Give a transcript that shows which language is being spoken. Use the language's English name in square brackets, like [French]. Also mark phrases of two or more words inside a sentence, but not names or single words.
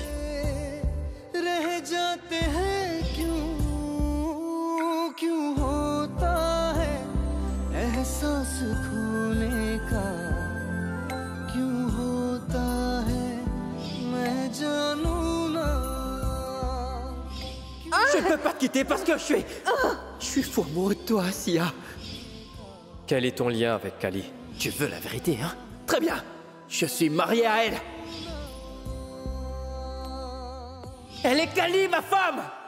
[Hindi] रह जाते हैं क्यों, क्यों होता है एहसास खोने का, क्यों होता है मैं जानू ना। [French] Je ne peux pas te quitter parce que je suis fou amoureux de toi, Sia. Quel est ton lien avec Kali? Tu veux la vérité, hein? Très bien. Je suis marié à elle. Elle est Kali, ma femme!